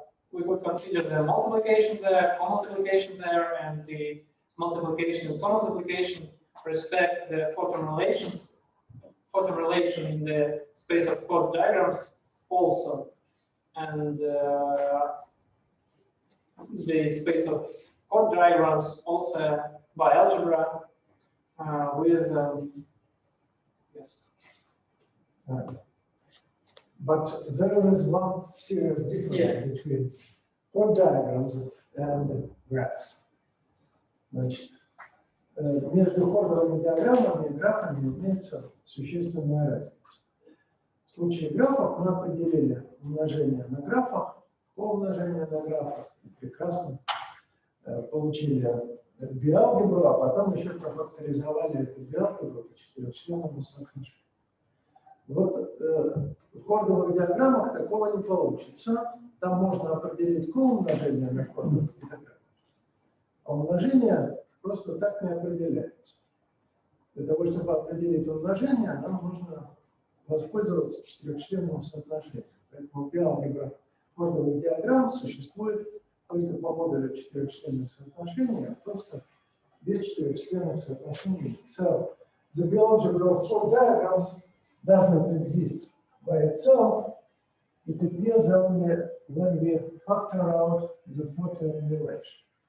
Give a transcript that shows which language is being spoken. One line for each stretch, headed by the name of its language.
English: we could consider the multiplication there, comultiplication there, and the multiplication and comultiplication respect the photon relation in the space of chord diagrams also, and the space of chord diagrams also by algebra with yes. But there is one serious difference between chord diagrams and graphs.
Russian: Значит, между хордовыми диаграммами и графами имеется существенная разница. В случае графов мы определили умножение на графах, умножение на графах, и прекрасно получили биалгебру, а потом еще профакторизовали эту биалгебру по четырехчленному соотношению. Вот в хордовых диаграммах такого не получится. Там можно определить коумножение на хордовых диаграммах, а умножение просто так не определяется. Для того, чтобы определить умножение, нам нужно воспользоваться четырехчленным соотношением. Поэтому биалгебра хордовых диаграмм существует только по модулю четырехчленных соотношений, а просто без четырехчленных соотношений.
English: So, the algebra of chord diagrams does not exist by itself. It appears only when we factor out the photon relation.